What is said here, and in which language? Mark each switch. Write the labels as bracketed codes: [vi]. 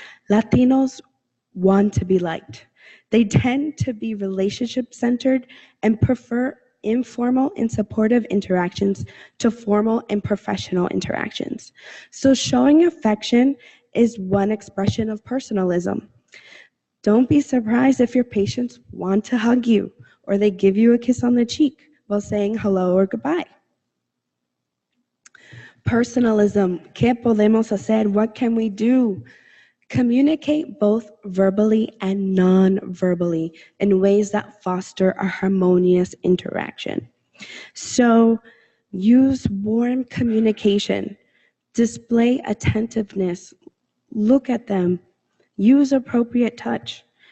[en] Latinos want to be liked. They tend to be relationship-centered and prefer informal and supportive interactions to formal and professional interactions. So showing affection is one expression of personalism. Don't be surprised if your patients want to hug you or they give you a kiss on the cheek while saying hello or goodbye. [es] Personalism, ¿qué podemos hacer? [en] What can we do? Communicate both verbally and non-verbally in ways that foster a harmonious interaction. So use warm communication, display attentiveness, look at them, use appropriate touch.